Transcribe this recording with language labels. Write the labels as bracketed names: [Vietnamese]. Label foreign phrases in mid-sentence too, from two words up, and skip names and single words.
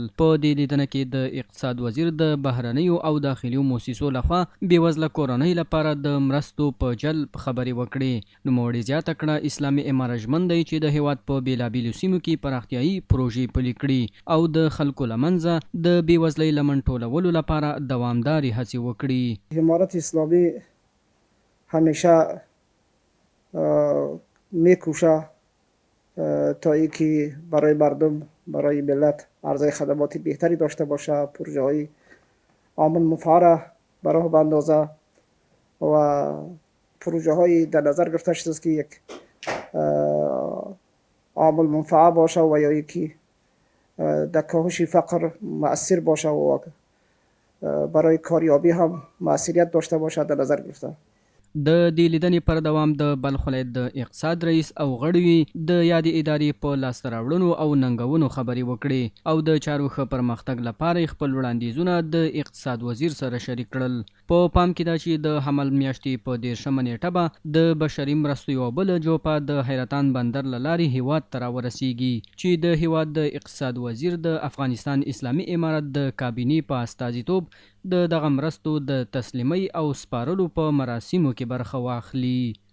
[Pashto] په دې لیدنه کې د اقتصاد وزیر د بهرنیو او داخلي موسسو لخوا بېوزله کورنۍ لپاره د مرستو په جلب خبرې وکړې. نوموړي زیاته کړه اسلامي امارت ژمن دی چې د هیواد په بېلابېلو سیمو کې پراختیایي پروژې پلي کړي او د خلکو له منځه د بېوزلۍ له منټولولو لپاره دوامدارې هڅې وکړي. [Persian] امارت اسلامی همیشه میکوشه تا اینکه برای مردم، برای ملت عرضه خدمات بهتری داشته باشه، پروژه های عامل منفعه به راه بندازه و پروژه های در نظر گرفته شده است که یک عامل منفعه باشه و یا یکی در کاهش فقر مؤثر باشه و برای کاریابی هم مؤثریت داشته باشه در نظر گرفته. [Pashto] د دې لیدنې پر دوام د بلخ ولایت د اقتصاد رئیس او غړي د یادې ادارې په لاسته راوړنو او ننګونو خبرې وکړې او د چارو ښه پرمختګ لپاره خپل وړاندیزونه د اقتصاد وزیر سره شریک کړل. په پام کې ده چې د حمل میاشتې په 13مه نیټه به د بشري مرستو یوه بله جوپه د حیرتان بندر له لارې هیواد ته راورسیږي چې د هیواد د اقتصاد وزیر د افغانستان اسلامي امارت د کابینې په استازیتوب د دغه مرستو د تسلیمۍ او سپارلو په مراسمو کې برخه واخلي.